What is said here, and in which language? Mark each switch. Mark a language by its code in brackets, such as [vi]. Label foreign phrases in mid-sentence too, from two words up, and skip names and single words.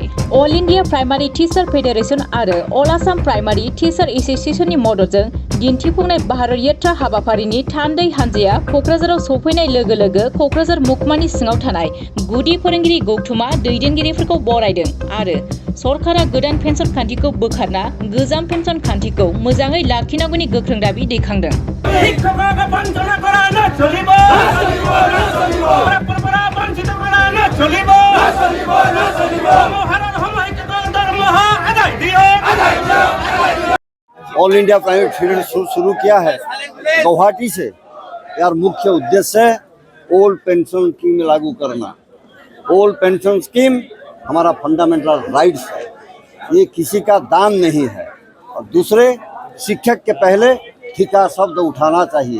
[brx] अल इन्डिया प्राइमारि टिचार फेडारेसन आरो अल आसाम प्राइमारि टिचार एस'सिएशननि मददजों दिन्थिफुंनाय भारत यात्रा हाबाफारिनि थान्दै हान्जाया क'क्राझाराव सफैनाय लोगो लोगो क'क्राझार महकुमानि सिङाव थानाय गुदि फोरोंगिरि गौथुमा दैदेनगिरिफोरखौ बरायदों आरो सरकारा गोदान पेन्सन खान्थिखौ बोखारना गोजाम पेन्सन खान्थिखौ मोजाङै लाखिनांगौनि गोख्रों दाबि दैखांदों। [as] শিক্ষকক বঞ্চনা করা না চলিব, পরম্পরা বঞ্চিত করা না চলিব, মহারণ সময়কে দরমহা আদায় দিও। [hi] ऑल इंडिया प्राइवेट फेडरेशन शुरू किया है गुवाहाटी से। यार मुख्य उद्देश्य है ओल्ड पेंशन स्कीम लागू करना। ओल्ड पेंशन स्कीम हमारा [en] fundamental rights [hi] है, ये किसी का दान नहीं है। और दूसरे, शिक्षक के पहले ठिका शब्द उठाना चाहिए।